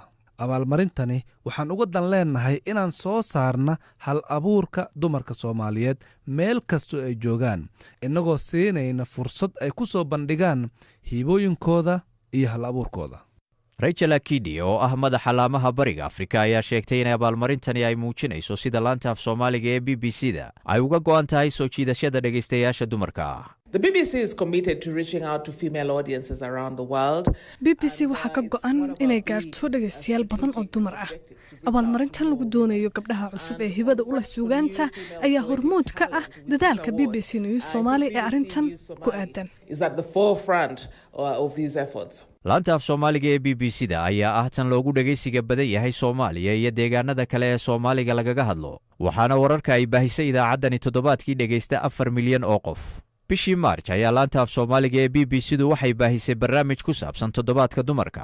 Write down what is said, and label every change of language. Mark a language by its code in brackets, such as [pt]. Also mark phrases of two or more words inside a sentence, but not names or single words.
[so] abaalmarintani waxaan uga dan leenahay inaan soo saarna hal abuurka dumarka Soomaaliyeed meel kastoo ay joogaan inagoo siinayna fursad ay ku soo bandhigaan hiibooyinkooda iyo hal abuurkooda. Rachel Akidi oo ah madaxa laamaha bariga Afrika ayaa sheegtay in abaalmarintani ay muujinayso sida laanta af Soomaaliga ee BBC-da ay uga go'an tahay soo jiidashada dhageystayaasha dumarka ah. [en] The BBC is committed to reaching out to female audiences around the world. [so] BBC waxaa ka go'an inay gaarto dhagaystayaal badan oo dumar ah. Abaalmarintan lagu doonayo gabdhaha cusub ee hibada u leh suugaanta ayaa hormuud ka ah dadaalka BBC News Somali ee arrintan ku aadan. [en] Is at the forefront of these efforts. [so] laanta af Soomaaliga ee BBC-da ayaa ah tan loogu dhagaysiga badan yahay Soomaaliya iyo deegaanada kale ee Soomaaliga lagaga hadlo. Waxaana wararka ay baahisay idaacaddani toddobaadkii dhagaysta 4 milyan oo qof. bishii Maarch ayaa laanta af Soomaaliga ee BBC-du waxay baahisay barnaamij ku saabsan toddobaadka dumarka.